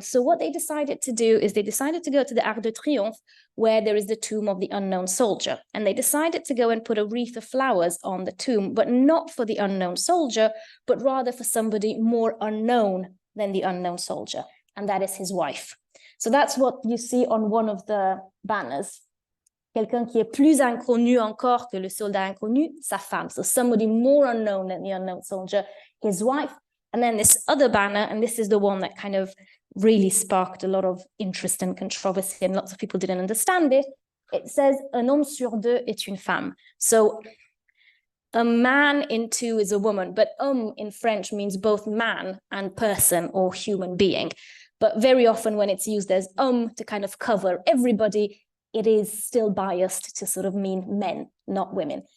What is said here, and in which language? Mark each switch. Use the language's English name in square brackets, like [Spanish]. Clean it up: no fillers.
[English] So what they decided to do is they decided to go to the Arc de Triomphe, where there is the tomb of the unknown soldier. And they decided to go and put a wreath of flowers on the tomb, but not for the unknown soldier, but rather for somebody more unknown than the unknown soldier, and that is his wife. So that's what you see on one of the banners. [French] Quelqu'un qui est plus inconnu encore que le soldat inconnu, sa femme. [English] So somebody more unknown than the unknown soldier, his wife. And then this other banner, and this is the one that kind of really sparked a lot of interest and controversy, and lots of people didn't understand it. It says, [French] un homme sur deux est une femme. [English] So a man in 2 is a woman, but in French means both man and person or human being. But very often when it's used as to kind of cover everybody, it is still biased to sort of mean men, not women.